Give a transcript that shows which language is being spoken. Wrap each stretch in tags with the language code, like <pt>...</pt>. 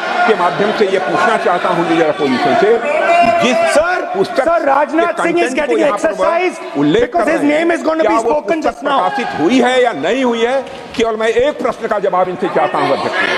<hi>के माध्यम से ये पूछना चाहता हूँ लीडर अपोजिशन से, जिस</hi> <en>Sir, Rajnath Singh is getting exercise because his name is going to be spoken just now.</en> <hi>प्रकाशित हुई है या नहीं हुई है, केवल मैं एक प्रश्न का जवाब इनसे चाहता हूँ अध्यक्ष।</hi>